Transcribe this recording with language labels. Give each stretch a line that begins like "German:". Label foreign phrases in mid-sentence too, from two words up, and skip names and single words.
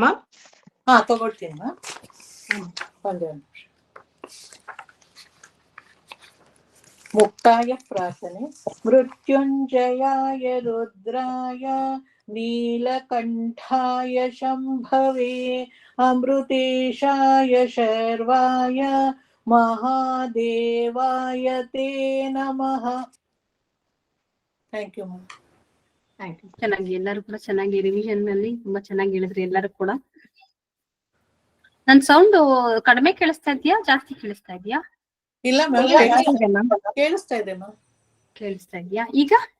Kannada: ಹಾ, ತಗೊಳ್ತೀನಿ. ಮುಕ್ತಾಯ ಪ್ರಾರ್ಥನೆ.
Sanskrit: ಮೃತ್ಯುಂಜಯಾಯ ರುದ್ರಾಯ ನೀಲಕಂಠಾಯ ಶಂಭವೇ ಅಮೃತೇಶಾಯ ಶರ್ವಾಯ ಮಹಾದೇವಾಯ ತೇ ನಮಃ.
English: Thank you.
Kannada: ಚೆನ್ನಾಗಿ ಎಲ್ಲರೂ ಕೂಡ ಚೆನ್ನಾಗಿ ರಿವಿಷನ್ ನಲ್ಲಿ ತುಂಬಾ ಚೆನ್ನಾಗಿ ಹೇಳಿದ್ರಿ ಎಲ್ಲರೂ ಕೂಡ. ನನ್ ಸೌಂಡ್ ಕಡಿಮೆ ಕೇಳಿಸ್ತಾ ಇದೆಯಾ, ಜಾಸ್ತಿ ಕೇಳಿಸ್ತಾ ಇದೆಯಾ? ಇಲ್ಲ ಮ್ಯಾಮ್, ಕೇಳಿಸ್ತಾ ಇದೆ ಮ್ಯಾಮ್. ಕೇಳಿಸ್ತಾ ಇದೆಯಾ ಈಗ?